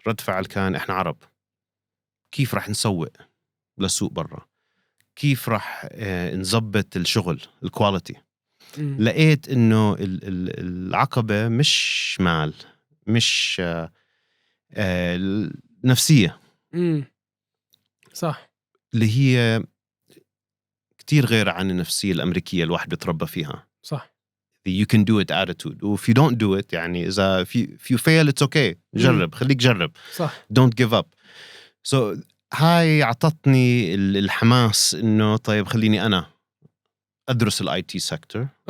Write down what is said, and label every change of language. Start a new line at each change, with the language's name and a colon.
Arabic: رد فعل كان إحنا عرب، كيف رح نسوق للسوق برا؟ كيف رح نزبط الشغل الكواليتي؟ لقيت إنه العقبة مش مال، مش نفسية. صح. اللي هي كتير غير عن النفسية الأمريكية الواحد بيتربى فيها. صح.
English: you can do it attitude. و if you don't do it،
Arabic: يعني إذا
English: if you fail it's okay.
Arabic: جرب، خليك جرب. صح.
English: don't give up.
Arabic: هاي عطتني الحماس إنه طيب خليني أنا أدرس الIT سيكتور.